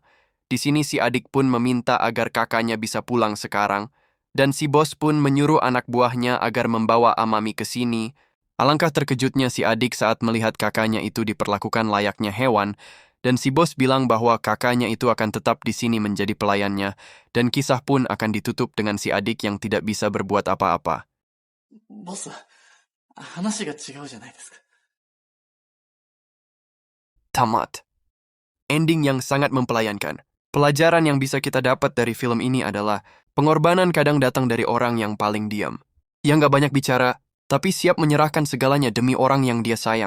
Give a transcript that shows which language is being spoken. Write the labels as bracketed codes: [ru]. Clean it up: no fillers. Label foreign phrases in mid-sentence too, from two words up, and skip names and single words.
[id] Di sini si adik pun meminta agar kakaknya bisa pulang sekarang dan si bos pun menyuruh anak buahnya agar membawa Amami ke sini. Alangkah terkejutnya si adik saat melihat kakaknya itu diperlakukan layaknya hewan. Dan si bos bilang bahwa kakaknya itu akan tetap di sini menjadi pelayannya, dan kisah pun akan ditutup dengan si adik yang tidak bisa berbuat apa-apa. [ja] ボス、話が違うじゃないですか。 [id] Tamat. Ending yang sangat mempelayankan. Pelajaran yang bisa kita dapat dari film ini adalah pengorbanan kadang datang dari orang yang paling diam. Yang gak banyak bicara, tapi siap menyerahkan segalanya demi orang yang dia sayang.